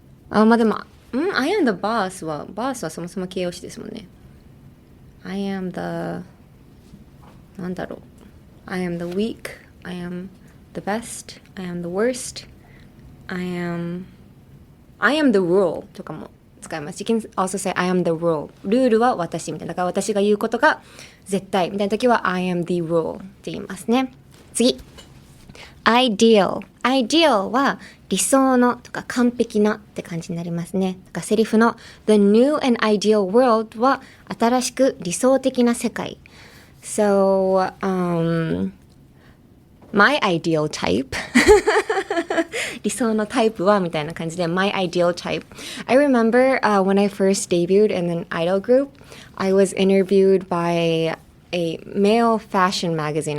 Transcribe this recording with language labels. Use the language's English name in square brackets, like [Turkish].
[Japanese] まあでも、 [English] I am the boss [Japanese] はそもそも形容詞ですもんね。 [English] I am the [Japanese] なんだろう。 [English] I am the weak, I am the best, I am the worst, I am the rule [Japanese] とかも使います。 [English] You can also say I am the rule. [Japanese] ルールは私みたいな。だから私が言うことが絶対みたいな時は [English] I am the rule [Japanese] って言いますね。次。 ideal は理想のとか完璧なって感じになりますね。だからセリフの [English] The new and ideal world [Japanese] は新しく理想的な世界。 [English] So, my ideal type [Japanese] 理想のタイプはみたいな感じで [English] my ideal type. I remember when I first debuted in an idol group, I was interviewed by a male fashion magazine.